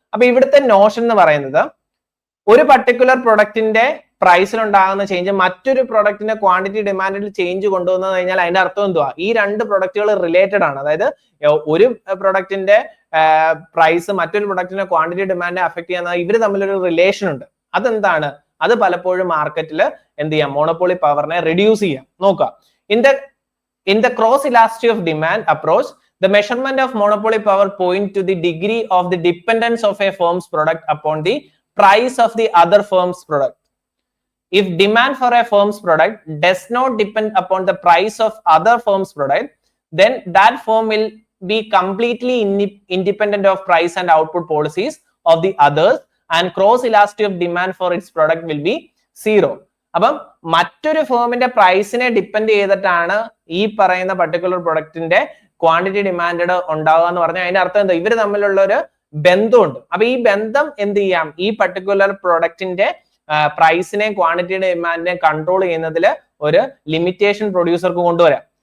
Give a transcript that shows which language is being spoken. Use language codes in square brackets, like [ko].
[ml] അപ്പൊ ഇവിടുത്തെ നോഷൻ എന്ന് പറയുന്നത്, ഒരു പർട്ടിക്കുലർ പ്രൊഡക്റ്റിന്റെ പ്രൈസിൽ ഉണ്ടാകുന്ന ചേഞ്ച് മറ്റൊരു പ്രൊഡക്റ്റിന്റെ ക്വാണ്ടിറ്റി ഡിമാൻഡിൽ ചേഞ്ച് കൊണ്ടുവന്നു കഴിഞ്ഞാൽ അതിന്റെ അർത്ഥം എന്തുവാ, ഈ രണ്ട് പ്രൊഡക്റ്റുകൾ റിലേറ്റഡ് ആണ്. അതായത് ഒരു പ്രൊഡക്റ്റിന്റെ പ്രൈസ് മറ്റൊരു പ്രൊഡക്റ്റിന്റെ ക്വാണ്ടിറ്റി ഡിമാൻഡിനെ അഫക്ട് ചെയ്യുന്ന ഇവർ തമ്മിലൊരു റിലേഷൻ ഉണ്ട്. അതെന്താണ്, അത് പലപ്പോഴും മാർക്കറ്റിൽ എന്ത് ചെയ്യാം, മോണോപ്പൊളി പവറിനെ റെഡ്യൂസ് ചെയ്യാം. നോക്കാം, [en] in the cross elasticity of demand approach, the measurement of monopoly power point to the degree of the dependence of a firm's product upon the price of the other firm's product. If demand for a firm's product does not depend upon the price of other firm's product, then that firm will be completely independent of price and output policies of the others, and cross elasticity of demand for its product will be 0. [ml] അപ്പം മറ്റൊരു ഫേമിന്റെ പ്രൈസിനെ depend ചെയ്തിട്ടാണ് ഈ പറയുന്ന particular പ്രൊഡക്റ്റിന്റെ quantity demand ഉണ്ടാവുക എന്ന് പറഞ്ഞാൽ അതിന്റെ അർത്ഥം എന്താ, ഇവർ തമ്മിലുള്ള ഒരു ബന്ധമുണ്ട്. അപ്പൊ ഈ ബന്ധം എന്ത് ചെയ്യാം, ഈ പർട്ടിക്കുലർ പ്രൊഡക്റ്റിന്റെ പ്രൈസിനെയും ക്വാണ്ടിറ്റി ഡിമാൻഡിനെയും കൺട്രോൾ ചെയ്യുന്നതിൽ ഒരു ലിമിറ്റേഷൻ പ്രൊഡ്യൂസർക്ക് കൊണ്ടുവരാം.